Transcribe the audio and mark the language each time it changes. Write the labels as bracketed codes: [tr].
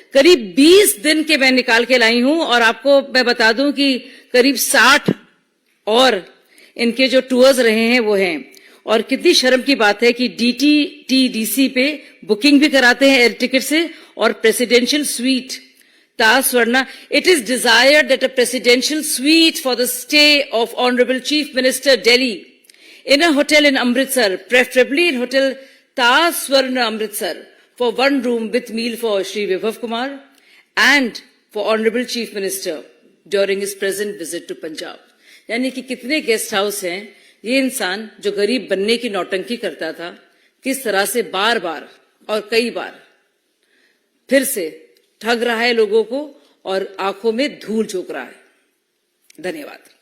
[hi] करीब 20 दिन के मैं निकाल के लाई हूं, और आपको मैं बता दूं कि करीब 60 और इनके जो टूर्स रहे हैं वो हैं। और कितनी शर्म की बात है कि DTTDC पे बुकिंग भी कराते हैं एयर टिकट से, और presidential suite Taj Swarna, [en] it is desired that a presidential suite for the stay of Honorable Chief Minister Delhi in a hotel in Amritsar, preferably in Hotel Taj Swarna Amritsar, for one room with meal for Shri Vibhav Kumar and for Honorable Chief Minister during his present visit to Punjab. [hi] यानी कि कितने guest house हैं, ये इंसान जो गरीब बनने की नौटंकी करता था, किस तरह से बार बार और कई बार फिर से ठग रहा है लोगों को और आंखों में धूल झोंक रहा है। धन्यवाद।